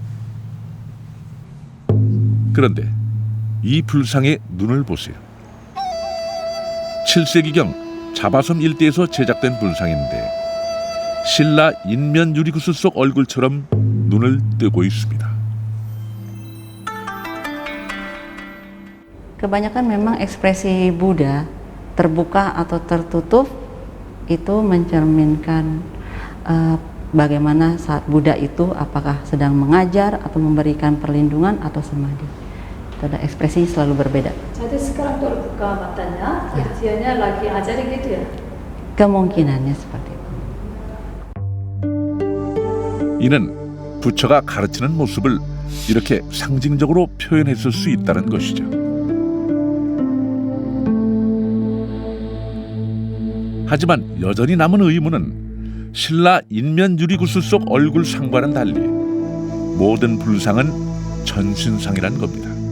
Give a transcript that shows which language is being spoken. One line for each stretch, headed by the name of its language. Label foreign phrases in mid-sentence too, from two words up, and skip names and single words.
Korean: 그런데 이 불상의 눈을 보세요. 7세기경 자바섬 일대에서 제작된 불상인데 신라 인면 유리구슬 속 얼굴처럼 눈을 뜨고 있습니다.
Indonesian: Kebanyakan memang ekspresi Buddha terbuka atau tertutup itu mencerminkan bagaimana saat Buddha itu apakah sedang mengajar atau memberikan perlindungan atau samadhi. Itu ada ekspresinya selalu berbeda. Jadi sekarang terbuka matanya, kecilnya lagi ajar gitu ya? Kemungkinannya seperti itu.
Korean: 이는 부처가 가르치는 모습을 이렇게 상징적으로 표현했을 수 있다는 것이죠. 하지만 여전히 남은 의문은 신라 인면 유리구슬 속 얼굴상과는 달리 모든 불상은 전신상이라는 겁니다.